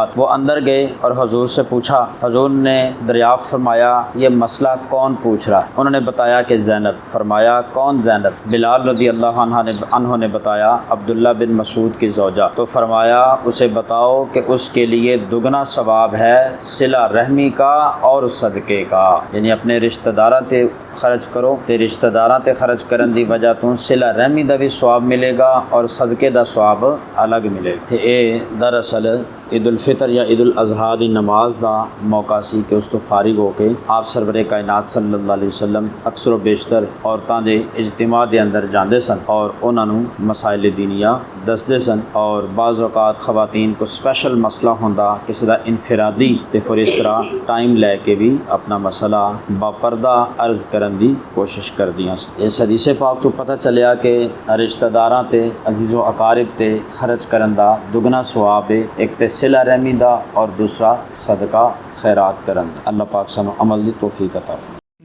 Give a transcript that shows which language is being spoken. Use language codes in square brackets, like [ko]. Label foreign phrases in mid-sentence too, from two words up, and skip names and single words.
[ur] وہ اندر گئے اور حضور سے پوچھا، حضور نے دریافت فرمایا، یہ مسئلہ کون پوچھ رہا؟ انہوں نے بتایا کہ زینب۔ فرمایا، کون زینب؟ بلال رضی اللہ عنہ نے بتایا، عبداللہ بن مسعود کی زوجہ۔ تو فرمایا، اسے بتاؤ کہ اس کے لیے دگنا ثواب ہے صلہ رحمی کا اور صدقے کا، [pa] یعنی اپنے رشتہ داراں تے خرچ کرو تے رشتہ داراں تے خرچ کرن دی وجہ تو صلہ رحمی دا بھی ثواب ملے گا اور صدقے دا ثواب الگ ملے گا۔ تے اے دراصل عید الفطر یا عید الاضحیٰ دی نماز دا موقع سی کہ اس تو فارغ ہو کے آپ سرور کائنات صلی اللہ علیہ وسلم اکثر و بیشتر عورتاں دے اجتماع دے اندر جاندے سن اور انہاں نوں مسائل دینیہ دسدے سن، اور بعض اوقات خواتین کو اسپیشل مسئلہ ہوندا کسی دا انفرادی تے پھر اس طرح ٹائم لے کے بھی اپنا مسئلہ باپردہ عرض کرن دی کوشش کردیاں سن۔ اس حدیث پاک تو پتہ چلیا کہ رشتہ داراں تے عزیز و اقارب تے خرچ کرن دا دگنا ثواب ہے، ایک تے صلہ رحمی دا اور دوسرا صدقہ خیرات کرن دا۔ اللہ پاک سانو عمل دی توفیق عطا فرمائے۔